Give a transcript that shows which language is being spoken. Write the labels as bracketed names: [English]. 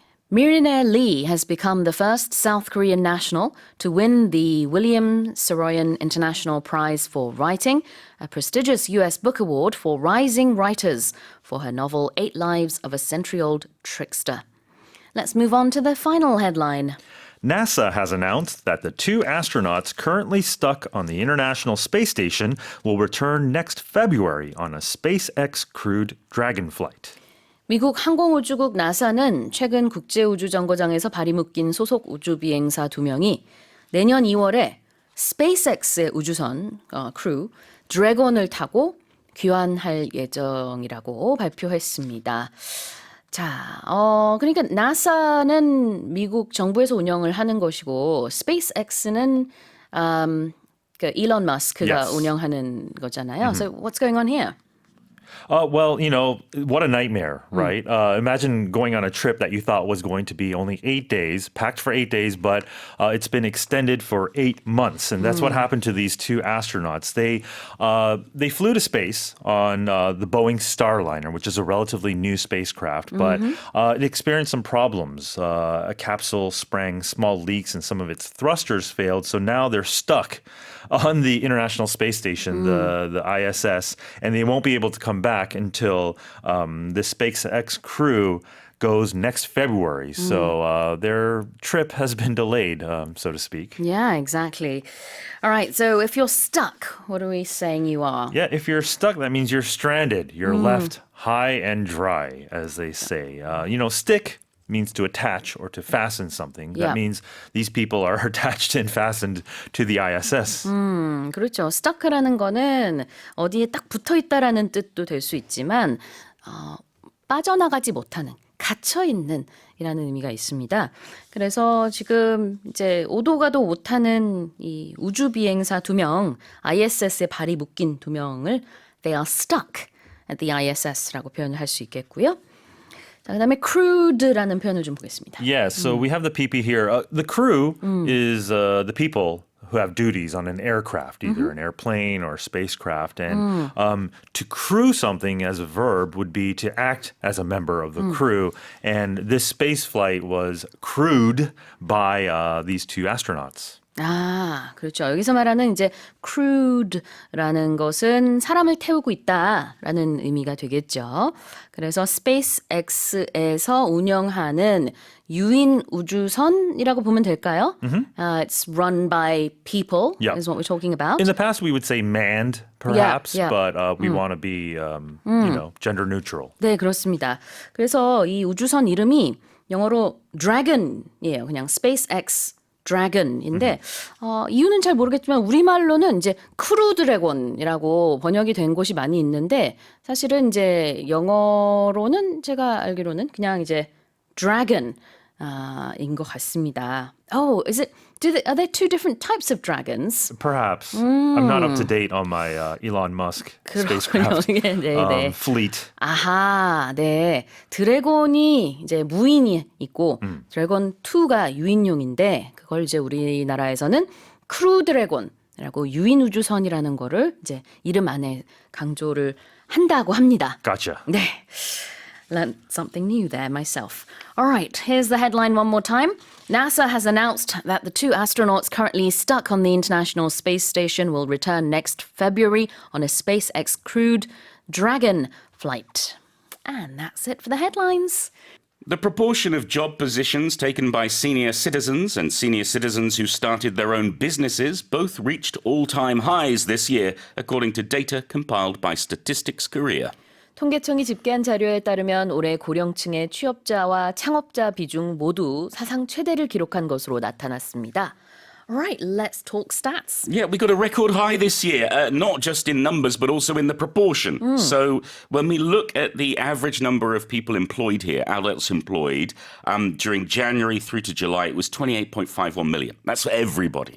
[English] Mireille Lee has become the first South Korean national to win the William Saroyan International Prize for Writing, a prestigious U.S. book award for rising writers, for her novel Eight Lives of a Century-Old Trickster. Let's move on to the final headline. NASA has announced that the 2 astronauts currently stuck on the International Space Station will return next February on a SpaceX crewed Dragon flight. [Korean] 미국 항공우주국 나사는 최근 국제우주정거장에서 발이 묶인 소속 우주비행사 2명이 내년 2월에 스페이스X의 우주선 크루 드래곤을 타고 귀환할 예정이라고 발표했습니다. 자, 그러니까 나사는 미국 정부에서 운영을 하는 것이고 스페이스X는 그 일론 머스크가 [English] Yes. [Korean] 운영하는 거잖아요. [English] So what's going on here? Well, what a nightmare, right? Imagine going on a trip that you thought was going to be only 8 days, packed for 8 days, but it's been extended for 8 months. And that's what happened to these 2 astronauts. They flew to space on the Boeing Starliner, which is a relatively new spacecraft, but it experienced some problems. A capsule sprang small leaks and some of its thrusters failed. So now they're stuck on the International Space Station, the ISS, and they won't be able to come back until the SpaceX crew goes next February. So their trip has been delayed, so to speak. Yeah, exactly. All right, so if you're stuck, what are we saying you are? Yeah, if you're stuck, that means you're stranded. You're left high and dry, as they say. Stick means to attach or to fasten something. Yeah. That means these people are attached and fastened to the ISS. [Korean] 그렇죠. stuck라는 거는 어디에 딱 붙어 있다라는 뜻도 될 수 있지만 빠져나가지 못하는 갇혀 있는 이라는 의미가 있습니다. 그래서 지금 이제 오도 가도 못하는 이 우주 비행사 2명, ISS에 발이 묶인 2명을 [English] they are stuck at the ISS [Korean] 라고 표현을 할 수 있겠고요. 자, 그다음에 crewed라는 표현을 좀 보겠습니다. [English] Yeah, so we have the PP here. The crew is the people who have duties on an aircraft, either an airplane or a spacecraft. And to crew something as a verb would be to act as a member of the crew. And this space flight was crewed by these two astronauts. [Korean] 아, 그렇죠. 여기서 말하는 이제 crewed라는 것은 사람을 태우고 있다라는 의미가 되겠죠. 그래서 SpaceX에서 운영하는 유인 우주선이라고 보면 될까요? [English] It's run by people Yeah. is what we're talking about. In the past, we would say manned, perhaps, yeah. but we want to be, gender neutral. [Korean] 네, 그렇습니다. 그래서 이 우주선 이름이 영어로 Dragon이에요. 그냥 SpaceX Dragon인데 이유는 잘 모르겠지만 우리말로는 이제 크루 드래곤이라고 번역이 된 곳이 많이 있는데 사실은 이제 영어로는 제가 알기로는 그냥 이제 Dragon 인 것 같습니다. [English] Oh, are there two different types of dragons? Perhaps. I'm not up to date on my Elon Musk spacecraft [Korean] 네. [English] fleet. [Korean] 아하, 네. 드래곤이 이제 무인이 있고 드래곤 2가 유인용인데 그걸 이제 우리나라에서는 크루 드래곤이라고 유인 우주선이라는 거를 이제 이름 안에 강조를 한다고 합니다. [English] Gotcha. [Korean] 네. [English] Learned something new there myself. All right, here's the headline one more time. NASA has announced that the 2 astronauts currently stuck on the International Space Station will return next February on a SpaceX crewed Dragon flight. And that's it for the headlines. The proportion of job positions taken by senior citizens and senior citizens who started their own businesses both reached all-time highs this year, according to data compiled by Statistics Korea. [Korean] 통계청이 집계한 자료에 따르면 올해 고령층의 취업자와 창업자 비중 모두 사상 최대를 기록한 것으로 나타났습니다. [English] All right, let's talk stats. Yeah, we got a record high this year, not just in numbers, but also in the proportion. So when we look at the average number of people employed here, adults employed, during January through to July, it was 28.51 million. That's for everybody.